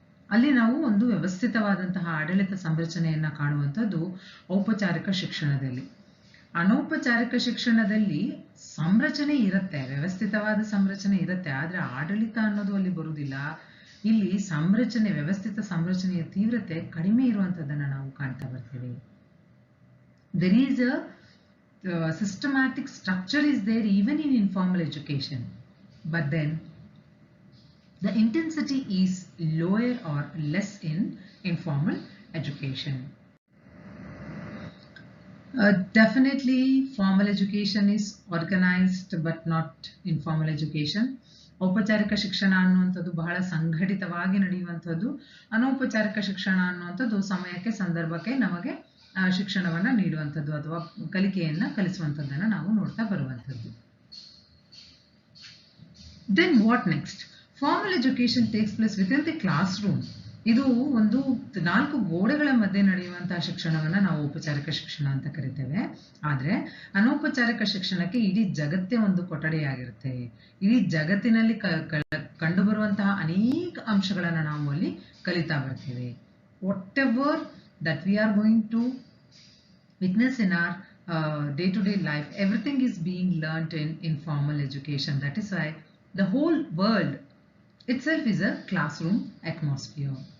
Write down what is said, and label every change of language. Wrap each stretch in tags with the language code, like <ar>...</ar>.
<kn>ಅಲ್ಲಿ ನಾವು ಒಂದು ವ್ಯವಸ್ಥಿತವಾದಂತಹ ಆಡಳಿತ ಸಂರಚನೆಯನ್ನ ಕಾಣುವಂಥದ್ದು ಔಪಚಾರಿಕ ಶಿಕ್ಷಣದಲ್ಲಿ. ಅನೌಪಚಾರಿಕ ಶಿಕ್ಷಣದಲ್ಲಿ ಸಂರಚನೆ ಇರುತ್ತೆ, ವ್ಯವಸ್ಥಿತವಾದ ಸಂರಚನೆ ಇರುತ್ತೆ, ಆದ್ರೆ ಆಡಳಿತ ಅನ್ನೋದು ಅಲ್ಲಿ ಬರುವುದಿಲ್ಲ. ಇಲ್ಲಿ ಸಂರಚನೆ, ವ್ಯವಸ್ಥಿತ ಸಂರಚನೆಯ ತೀವ್ರತೆ ಕಡಿಮೆ ಇರುವಂತದ್ದನ್ನ ನಾವು ಕಾಣ್ತಾ ಬರ್ತೀವಿ.</kn> <en>There is a systematic structure is there even in informal education, but then the intensity is lower or less in informal education. Definitely formal education is organized but not informal education.</en> <kn>ಔಪಚಾರಿಕ ಶಿಕ್ಷಣ ಅನ್ನುವಂಥದ್ದು ಬಹಳ ಸಂಘಟಿತವಾಗಿ ನಡೆಯುವಂಥದ್ದು. ಅನೌಪಚಾರಿಕ ಶಿಕ್ಷಣ ಅನ್ನುವಂಥದ್ದು ಸಮಯಕ್ಕೆ ಸಂದರ್ಭಕ್ಕೆ ನಮಗೆ ಶಿಕ್ಷಣವನ್ನ ನೀಡುವಂಥದ್ದು ಅಥವಾ ಕಲಿಕೆಯನ್ನ ಕಲಿಸುವಂಥದ್ದನ್ನ ನಾವು ನೋಡ್ತಾ ಬರುವಂಥದ್ದು.</kn> <en>Then what next? Formal education takes place with in the class room.</en> <kn>ಇದು ಒಂದು 4 ಗೋಡೆಗಳ ಮಧ್ಯೆ ನಡೆಯುವಂತಹ ಶಿಕ್ಷಣವನ್ನ ನಾವು ಔಪಚಾರಿಕ ಶಿಕ್ಷಣ ಅಂತ ಕರಿತೇವೆ. ಆದ್ರೆ ಅನೌಪಚಾರಿಕ ಶಿಕ್ಷಣಕ್ಕೆ ಇಡೀ ಜಗತ್ತೇ ಒಂದು ಕೊಠಡಿಯಾಗಿರುತ್ತೆ. ಇಡೀ ಜಗತ್ತಿನಲ್ಲಿ ಕಂಡುಬರುವಂತಹ ಅನೇಕ ಅಂಶಗಳನ್ನ ನಾವು ಅಲ್ಲಿ ಕಲಿತಾ ಬರ್ತೀವಿ.</kn> <en>What ever that we are going to witness in our day-to-day life, everything is being learnt in informal education. That is why the whole world itself is a classroom atmosphere.</en>